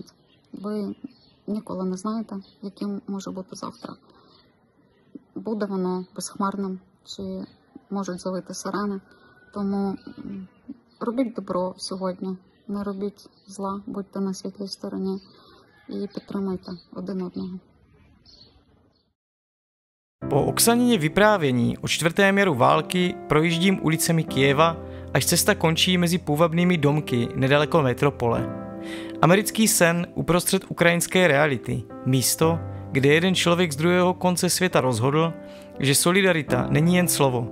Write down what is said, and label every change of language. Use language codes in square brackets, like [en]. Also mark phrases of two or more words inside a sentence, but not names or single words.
[uk] Ви ніколи не знаєте, яким може бути завтра. Буде воно безхмарним, чи можуть завити сирени, Тому робіть добро сьогодні, не робіть зла, будьте на світлій стороні і підтримуйте один одного. [cs] Po Oksanině vyprávění o čtvrtém jaru války projíždím ulicemi Kyjeva, až cesta končí mezi půvabnými domky nedaleko metropole. Americký sen uprostřed ukrajinské reality, místo, kde jeden člověk z druhého konce světa rozhodl, že solidarita není jen slovo.